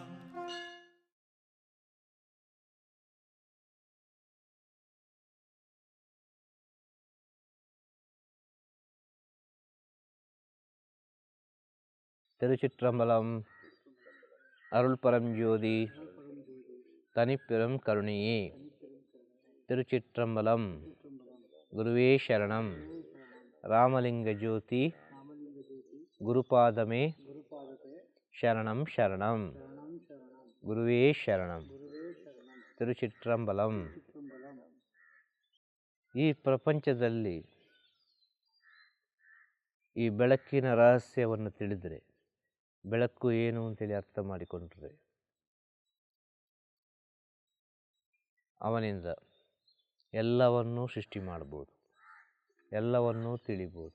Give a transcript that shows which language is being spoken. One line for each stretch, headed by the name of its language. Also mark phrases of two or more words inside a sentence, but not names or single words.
Tamil: திருச்சிற்றம்பலம். அருள் பரஞ்சோதி தனிப்பெரும் கருணையே. திருச்சிற்றம்பலம். குருவே சரணம். ராமலிங்க ஜோதி குருபாதமே சரணம் சரணம். குருவே சரணம். ತಿರುಚಿಟ್ರಂಬಲಂ.
Kannada: ಈ ಪ್ರಪಂಚದಲ್ಲಿ ಈ ಬೆಳಕಿನ ರಹಸ್ಯವನ್ನು ತಿಳಿದರೆ, ಬೆಳಕು ಏನು ಅಂತೇಳಿ ಅರ್ಥ ಮಾಡಿಕೊಂಡ್ರೆ, ಅವನಿಂದ ಎಲ್ಲವನ್ನೂ ಸೃಷ್ಟಿ ಮಾಡ್ಬೋದು, ಎಲ್ಲವನ್ನೂ ತಿಳಿಬೋದು.